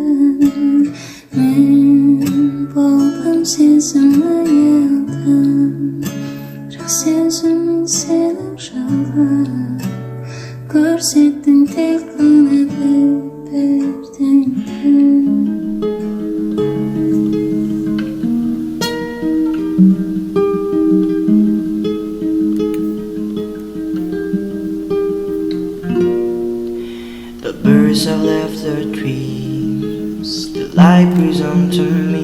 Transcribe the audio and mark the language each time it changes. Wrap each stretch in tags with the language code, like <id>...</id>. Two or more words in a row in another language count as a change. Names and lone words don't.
<kk>Мен болдым сезіміңе алдан, бірақ сезімің сенің жалған. Көрсеттің тек қана бет-бетіңді.</kk> <en>The birds have left their trees, the light breeze onto me.</en>